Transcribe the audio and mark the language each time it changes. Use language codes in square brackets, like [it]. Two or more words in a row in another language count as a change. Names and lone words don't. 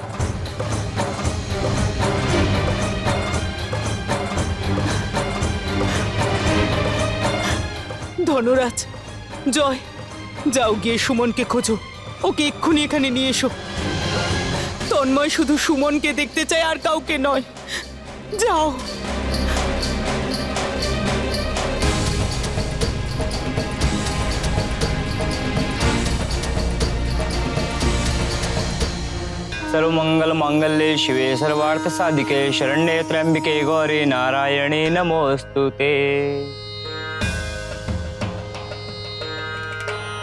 [bn] ধনরাজ, জয়, যাও গিয়ে সুমনকে খোঁজো। ওকে এক্ষুনি এখানে নিয়ে এসো। তন্ময় শুধু সুমনকে দেখতে চায়, আর কাউকে নয়। যাও। [sa] सर्वमंगल मांगल्ये शिवे सर्वार्थ साधिके शरण्ये त्र्यंबिके गौरी नारायणे नमोस्तुते।